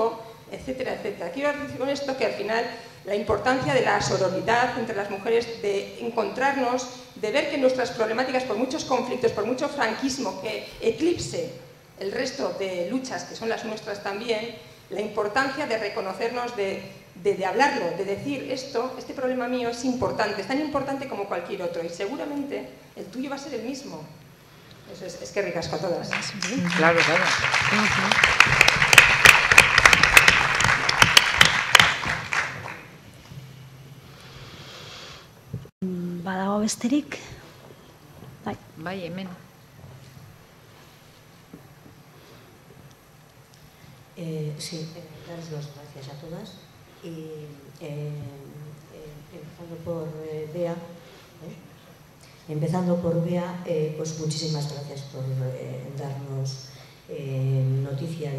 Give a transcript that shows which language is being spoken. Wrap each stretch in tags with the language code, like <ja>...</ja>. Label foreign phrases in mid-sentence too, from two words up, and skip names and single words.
<es>Quiero decir con esto que al final la importancia de la sororidad entre las mujeres, de encontrarnos, de ver que nuestras problemáticas, por muchos conflictos, por mucho franquismo que eclipse el resto de luchas que son las nuestras también, la importancia de reconocernos, de hablarlo, de decir este problema mío es importante, es tan importante como cualquier otro y seguramente el tuyo va a ser el mismo. Eso es que ricasco a todas. Claro, claro.</es> <eu>Badago besterik? Bai, hemen.</eu> <es>Sí, daros las gracias a todas y empezando por Bea, pues muchísimas gracias por darnos noticia de</es>